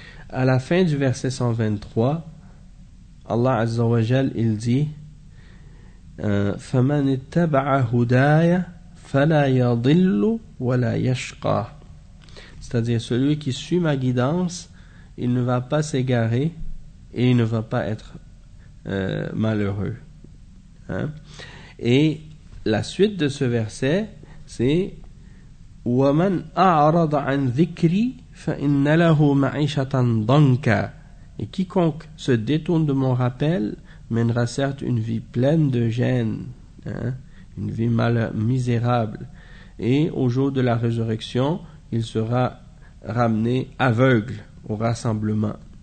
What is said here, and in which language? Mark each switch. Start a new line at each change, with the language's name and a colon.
French: À la fin du verset 123, Allah Azza wa Jal, il dit
Arabic: فَمَنِ اتَّبَعَ هُدَايَ فَلَا يَضِلُّ وَلَا يَشْقَى.
French: C'est-à-dire, celui qui suit ma guidance, il ne va pas s'égarer et il ne va pas être malheureux. Hein? Et la suite de ce verset, c'est
Arabic: وَمَنْ أَعْرَضَ عَنْ ذِكْرِي فَإِنَّ لَهُ مَعِيشَةً ضَنْكَ.
French: Et quiconque se détourne de mon rappel mènera certes une vie pleine de gêne, hein? Une vie misérable. Et au jour de la résurrection, il sera ramené aveugle au rassemblement.